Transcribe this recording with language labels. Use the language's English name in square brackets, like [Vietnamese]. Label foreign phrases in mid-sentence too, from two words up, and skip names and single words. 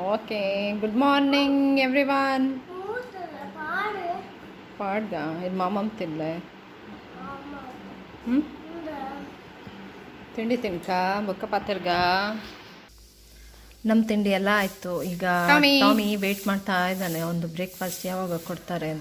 [English] okay good morning everyone. [Tulu] ಪಾಡ್ಗ ಇದು ಮಾಮಮ್ಮ ತಿನ್ಲೆ. ತಿಂಡಿ ತಿನ್ಕ ಬೊಕ್ಕ ಪಾತಿರ್ಗ. [Kannada] ನಮ್ಮ ತಿಂಡಿ ಎಲ್ಲ ಆಯಿತು. ಈಗ ಟಾಮಿ [English] wait [Kannada] ಇದ್ದಾನೆ ಒಂದು ಬ್ರೇಕ್ಫಾಸ್ಟ್ ಯಾವಾಗ ಕೊಡ್ತಾರೆ ಅಂತ.